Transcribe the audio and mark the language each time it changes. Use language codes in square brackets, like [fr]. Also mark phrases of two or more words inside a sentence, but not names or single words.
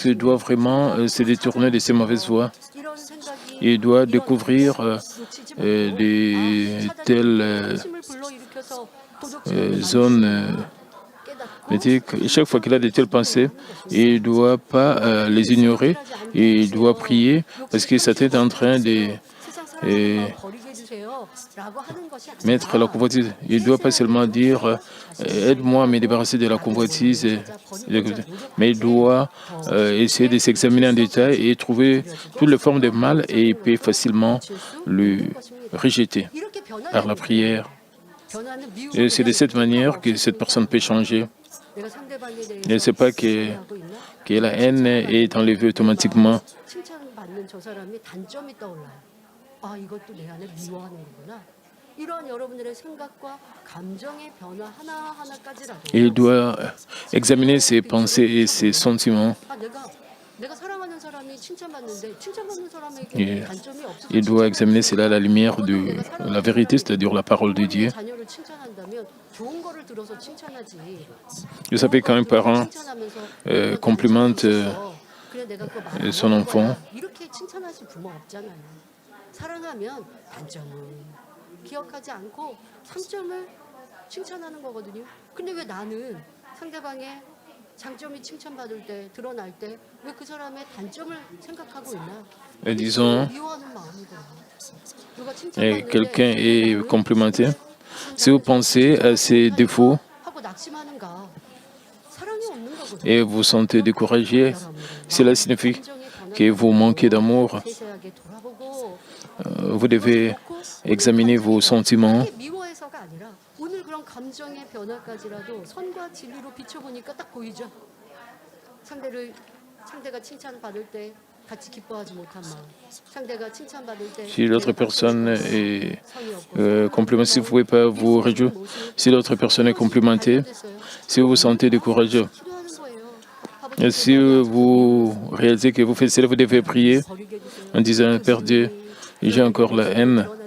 [fr] Il doit vraiment se détourner de ses mauvaises voies. Il doit découvrir de telles zones éthiques. Et chaque fois qu'il a de telles pensées, il ne doit pas les ignorer. Il doit prier parce que Satan est en train de et [ko] 버리게 해주세요라고 하는 것이 [fr] mettre la [ko] 아니라 [fr] convoitise. Il ne doit pas seulement dire aide-moi à me débarrasser de la convoitise, mais il doit essayer de s'examiner en détail et trouver toutes les formes de mal et il peut facilement le rejeter [ko] 이렇게 [fr] par la [ko] 변화되는 거예요. [fr] prière. [ko] 변화는 [fr] Et c'est de [ko] 미움이나 [fr] cette manière [ko] 이쪽으로 [fr] que cette personne peut changer. [ko] 내가 상대방에 [fr] Elle ne sait [ko] 대해서 [fr] pas que [ko] 하고 있나? [fr] la haine est enlevée automatiquement. [ko] 칭찬받는 저 사람이 단점이 떠올라요. 아, 이것도 내 안에 미워하는 거구나. 이러한 여러분들의 생각과 감정의 변화 하나하나까지라도 [fr] Il doit examiner ses pensées et ses sentiments. [ko] 아, 내가 사랑하는 사람이 칭찬받는데 칭찬받는 사람에게 [fr] Et [ko] 단점이 없어서 [fr] il doit examiner cela à la lumière de [ko] 내가 사랑하는 [fr] la vérité, c'est-à-dire la parole de [ko] 부모님의 [fr] Dieu. [ko] 자녀를 칭찬한다면 좋은 거를 들어서 칭찬하지. [fr] Vous savez, quand un parent complimente [ko] 그래 내가 그거 말안 [fr] son [ko] 하는 [fr] enfant, [ko] 거야. 이렇게 칭찬하실 부모 없잖아요. 사랑하면 단점을 기억하지 않고 장점을 칭찬하는 거거든요. 근데 왜 나는 상대방의 장점이 칭찬받을 때 드러날 때 왜 그 사람의 단점을 생각하고 있나? [fr] disons, [ko] 미워하는 마음이구나. 누가 [fr] quelqu'un est [ko] 칭찬받는데 [fr] complimenté. Si vous pensez à ses défauts [ko] 하고 낙심하는가? 사랑이 없는 거거든요. [fr] et vous sentez découragé, cela signifie que vous manquez d'amour. [ko] 세세하게 돌아보고 [fr] Vous devez examiner vos sentiments. [ko] 그게 미워해서가 아니라 오늘 그런 감정의 변화까지라도 선과 진리로 비춰보니까 딱 보이죠. 상대가 칭찬받을 때 같이 기뻐하지 못한 마음. 상대가 칭찬받을 때 [fr] Si l'autre personne est complimentée, si vous ne pouvez pas vous réjouir, si l'autre personne est complimentée, si vous vous sentez découragé, et si vous réalisez que vous faites cela, vous devez prier en disant, Père Dieu, j'ai encore la haine.